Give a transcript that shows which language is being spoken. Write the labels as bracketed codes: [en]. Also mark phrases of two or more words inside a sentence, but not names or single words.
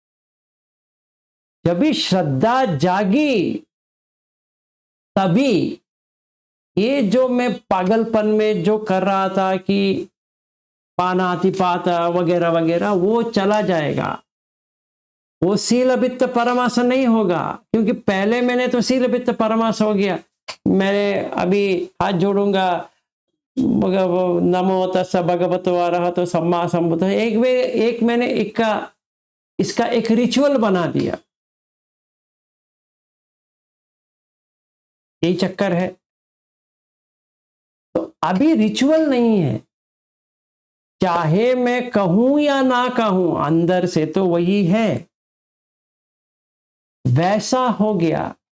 [hi] जब भी श्रद्धा जागी तभी ये जो मैं पागलपन में जो कर रहा था कि पानातिपाता वगैरह वगैरह, वो चला जाएगा। वो [pi] शील वित्त परमास [hi] नहीं होगा, क्योंकि पहले मैंने तो [pi] शील वित्त परमास [hi] हो गया। मैं अभी हाथ जोड़ूंगा, [pi] नमो तस्स भगवतो अरहतो सम्मा संबुद्धः, [hi] एक मैंने इसका एक रिचुअल बना दिया। यही चक्कर है। तो अभी रिचुअल नहीं है, चाहे मैं कहूं या ना कहूं, अंदर से तो वही है, वैसा हो गया।